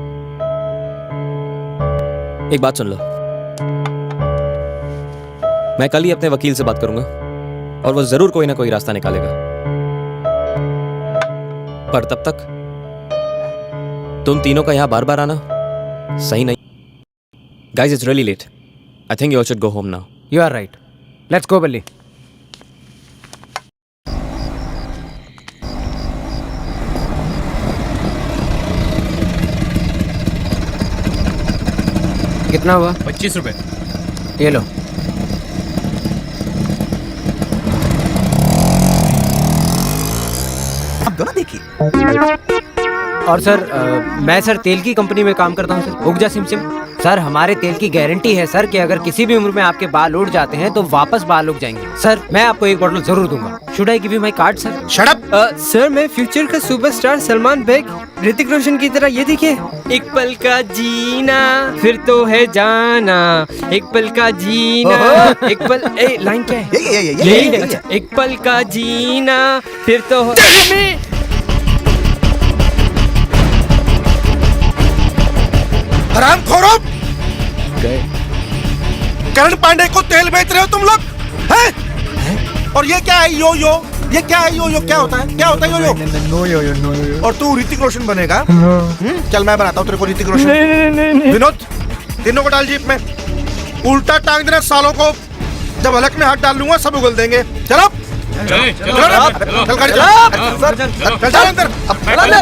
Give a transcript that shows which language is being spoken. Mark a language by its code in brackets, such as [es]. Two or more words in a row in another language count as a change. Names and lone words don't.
[hi] एक बात सुन लो, मैं कल ही अपने वकील से बात करूंगा और वो जरूर कोई ना कोई रास्ता निकालेगा। पर तब तक तुम तीनों का यहां बार बार आना सही नहीं। [en] Guys, it's really late. I think you all should go home now. You are right. Let's go, [hi] बल्ली। कितना हुआ? 25 रुपए। ये लो। आप दोनों देखिए। और सर मैं सर तेल की कंपनी में काम करता हूँ सर, उगजा सिमसिम। सर हमारे तेल की गारंटी है सर कि अगर किसी भी उम्र में आपके बाल उड़ जाते हैं तो वापस बाल उग जाएंगे। सर मैं आपको एक बॉटल जरूर दूंगा। [en] Should I give you my card sir? Shut up. [hi] सर मैं फ्यूचर का सुपरस्टार सलमान बेग, ऋतिक रोशन की तरह। ये देखिए, एक पल का जीना फिर तो है जाना, एक पल का जीना एक पल। ए लाइन क्या है? यही है। अच्छा, एक पल का जीना फिर तो हरामखोरों! करण पांडे को तेल बेच रहे हो तुम लोग हैं? और ये क्या है यो यो? ये क्या है यो यो? क्या होता है? क्या होता है यो यो? नो यो यो नो यो। और तू ऋतिक रोशन बनेगा? चल मैं बनाता हूँ तेरे को ऋतिक रोशन। नहीं। विनोद, तीनों को डाल जीप में। उल्टा टांग देना सालों को। जब हलक में हाथ डाल लूंगा सब उगल देंगे। चलो चल अंदर।